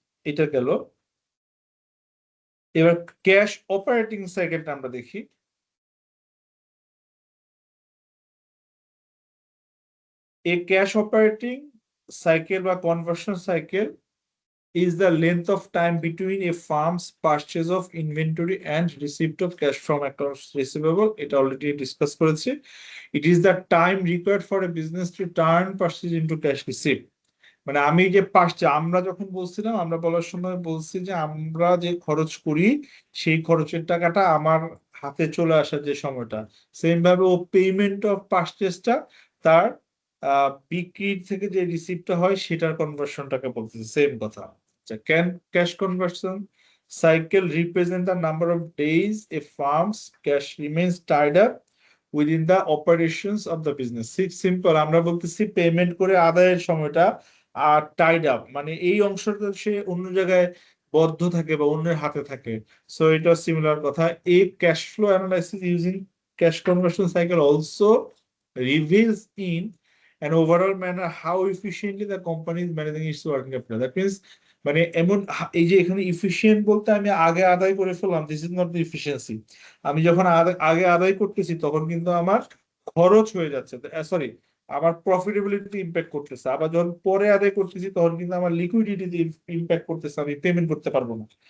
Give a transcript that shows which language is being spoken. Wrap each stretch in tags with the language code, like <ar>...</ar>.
<bn>এটা গেল। এবার ক্যাশ অপারেটিং সাইকেলটা আমরা দেখি।</bn> <en>A cash operating cycle বা conversion cycle is the length of time between a firm's purchase of inventory and receipt of cash from accounts receivable.</en> <bn>এটা</bn> <en>already</en> <bn>discuss করেছি.</bn> <en>It is the time required for a business to turn purchase into cash receipt.</en> <bn>মানে আমি যে পাচ্ছি, আমরা যখন বলছিলাম, আমরা বলার সময় বলছি যে আমরা যে খরচ করি সেই খরচের টাকাটা আমার হাতে চলে আসার যে সময়টা, সেম ভাবে ও পেমেন্ট অফ পারচেজটা তার বিক্রির থেকে যে রিসিপ্টটা হয় সেটার কনভার্সনটাকে বলতেছে, সেম কথা।</bn> <en>আচ্ছা, cash conversion cycle represent the number of days a firm's cash remains tied up within the operations of the business.</en> <bn>Simple, আমরা বলতেছি পেমেন্ট করে আদায়ের সময়টা, আর টাইড আপ মানে এই অংশটা সে অন্য জায়গায় বদ্ধ থাকে বা অন্যের হাতে থাকে। সো এটা সিমিলার কথা।</bn> <en>এই cash flow analysis using cash conversion cycle also reveals in an overall manner how efficiently the company is managing its working capital. That means</en> <bn>মানে এমন এই যে এখানে ইফিশিয়েন্ট বলতে আমি আগে আদায় করে ফেললাম,</bn> <en>This is not the efficiency.</en> <bn>আমি যখন আগে আদায় করতেছি তখন কিন্তু আমার খরচ হয়ে যাচ্ছে, সরি, আমার প্রফিটেবিলিটি ইম্প্যাক্ট করতেছে। আবার যখন পরে আদায় করতেছি তখন কিন্তু আমার লিকুইডিটি ইম্প্যাক্ট করতেছে, আমি পেমেন্ট করতে পারবো না।</bn>